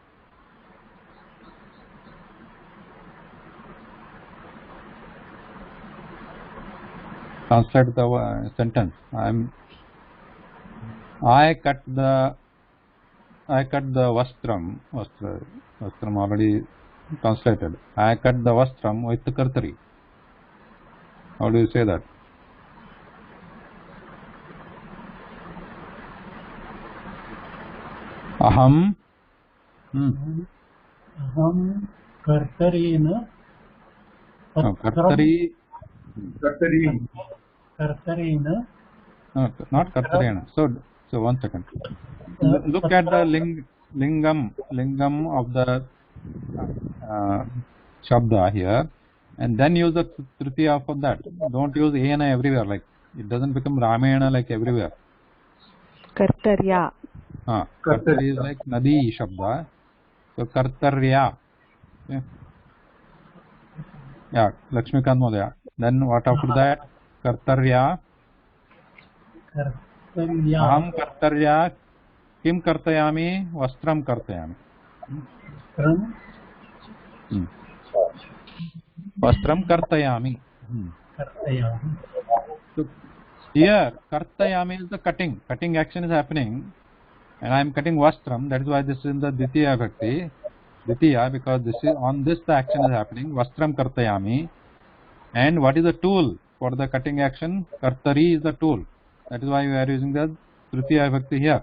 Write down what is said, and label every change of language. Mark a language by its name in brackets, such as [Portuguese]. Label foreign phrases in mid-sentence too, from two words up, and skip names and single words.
[English] Translate the sentence. I cut the vastram already translated. I cut the vastram with the kartari. How do you say that? [Sanskrit] Aham. Aham kartarena. Kartari. Kartarena. [English] No, not kartarena. So 1 second. Look at the lingam of the shabda here, and then use the tritiya for that. Don't use ena everywhere. Like it doesn't become ramena like everywhere. [Sanskrit] Kartarya. [English] Kartari is like nadi shabda. [Sanskrit] So kartarya. [English] Yeah, Lakshmikant Modaya. Then what after that? [Sanskrit] Kartarya. Aham kartarya. Kim kartayami? Vastram kartayami. Vastram kartayami. [English] So here, kartayami is the cutting. Cutting action is happening, and I am cutting vastram. That is why this is in the [Sanskrit] Ditiya Bhakti. [English] Ditiya, because this is on this the action is happening. [Sanskrit] Vastram kartayami. [English] And what is the tool for the cutting action? Kartari is the tool. That is why we are using the [Sanskrit] Tritiya Bhakti [English] here.